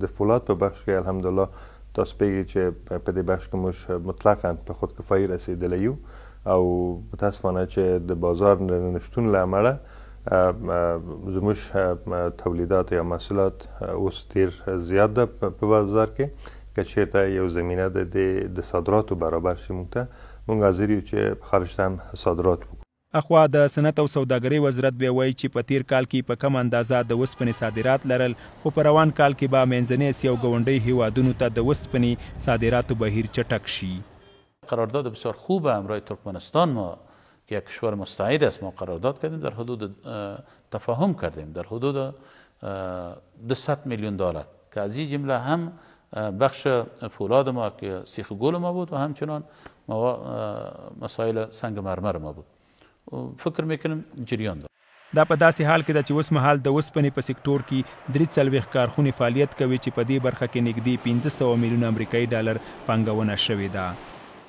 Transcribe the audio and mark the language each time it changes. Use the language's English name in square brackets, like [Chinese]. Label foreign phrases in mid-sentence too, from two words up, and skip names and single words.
[Pashto] د فولاد په بخش کې الحمدلله تاسو پیږئ چې په دې بخش کې موږ مطلقاً په خودکفایي رسیدلی یو او متاسفانه چې د بازار نشتون له امله زموږ تولیدات یا محصولات اوس ډېر زیات ده په بازار کې که چېرته یو زمینه د صادراتو برابر شي موږ حاضر یو چې خارج ته هم صادرات وکړو. اخوا د صنعت او سوداګرۍ وزارت بیا وایي چې په تیر کال کې په کم اندازه د وسپنې صادرات لرل خو په روان کال کې به منځنۍ اسیا او ګاونډي هیوادونو ته د وسپنې صادراتو بهیر چټک شي. [Persian] قرارداد بسیار خوب همراه ترکمنستان ما که یک کشور مستعد است ما قرارداد کردیم در حدود تفاهم کردیم در حدود 200 میلیون دلار که از این جمله هم بخش فولاد ما که سیخ گل ما بود و همچنان مسائل سنگ مرمر ما بود. فکر میکنم جریان داره. [Pashto] دا په داسې حال کې ده چې اوس مهال د وسپنې په سکتور کې 43 کارخونې فعالیت کوي چې په دې برخه کې نږدې 1500 میلیون امریکایي ډالر پانګونه شوې ده.